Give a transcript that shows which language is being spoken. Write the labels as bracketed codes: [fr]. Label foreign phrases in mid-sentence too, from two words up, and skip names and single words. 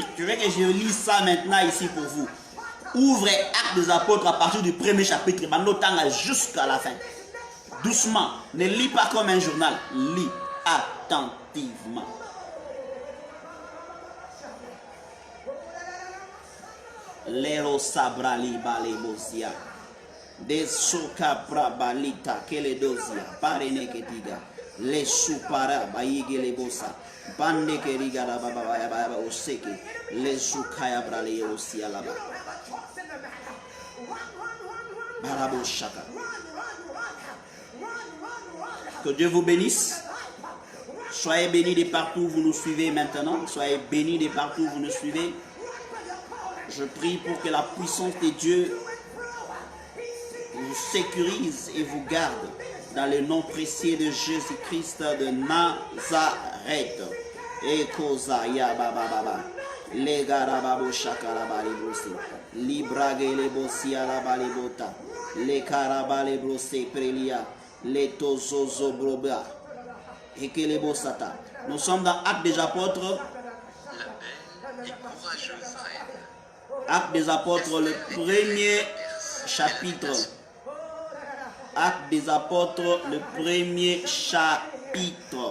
[fr] Tu veux que je lise ça maintenant ici pour vous. Ouvrez Actes des Apôtres à partir du premier chapitre, jusqu'à la fin. Doucement. Ne lis pas comme un journal. Lis attentivement. Lero sabrali balebosia. De soka prabalita keledosia. Parene ketiga. Le supara bayigele bosa. Bande keriga la baba baba oseke. Le sukaya brale osia laba. Barabo shaka. Que Dieu vous bénisse. Soyez bénis de partout où vous nous suivez maintenant. Soyez bénis de partout où vous nous suivez. Je prie pour que la puissance de Dieu vous sécurise et vous garde dans le nom précieux de Jésus-Christ de Nazareth. Et Koza ya baba baba. Le garababo shakarabali brosi. Librage le bosi alabali bota. Le karabale brosi prelia. Le tozozo broba. Et que les bosata. Nous sommes dans Actes des Apôtres. Actes des Apôtres, le premier chapitre. Actes des Apôtres, le premier chapitre.